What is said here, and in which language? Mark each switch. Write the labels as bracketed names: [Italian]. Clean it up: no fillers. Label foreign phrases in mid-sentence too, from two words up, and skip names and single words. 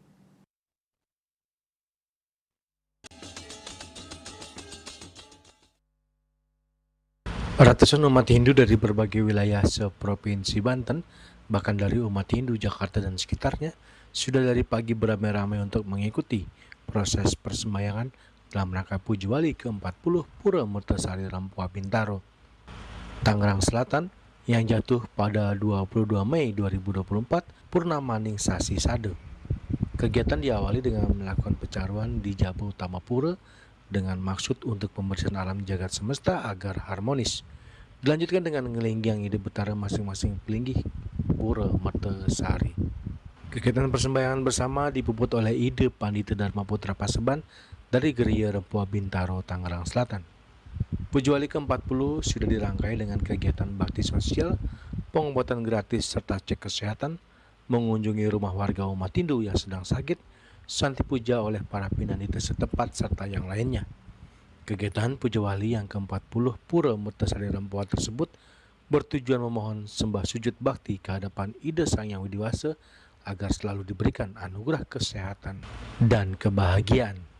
[Indonesian] Ratusan umat Hindu dari berbagai wilayah seprovinsi Banten, bahkan dari umat Hindu Jakarta dan sekitarnya, sudah dari pagi beramai-ramai untuk mengikuti proses persembahyangan dalam rangka Puja Wali ke-40 Pura Mertesari Rempoa Bintaro, Tangerang Selatan yang jatuh pada 22 Mei 2024 Purnamaning Sasi Sade. Kegiatan diawali dengan melakukan pecaruan di Jaba Utama Pura dengan maksud untuk pembersihan alam jagat semesta agar harmonis. Dilanjutkan dengan [Balinese] ngelenggiang ide betara [Indonesian] masing-masing pelinggih Pura Mertesari. Kegiatan persembahyangan bersama dipuput oleh ide Pandita Dharma Putra Paseban dari Geria Rempoa Bintaro, Tangerang Selatan. Puja Wali ke-40 sudah dirangkai dengan kegiatan bakti sosial, pengobatan gratis serta cek kesehatan, mengunjungi rumah warga umat Hindu yang sedang sakit, santi puja oleh para pinanita setempat serta yang lainnya. Kegiatan Puja Wali yang ke-40 Pura Mertesari Rempoa tersebut bertujuan memohon sembah sujud bakti kehadapan Ida Sang Hyang Widiwasa agar selalu diberikan anugerah kesehatan dan kebahagiaan.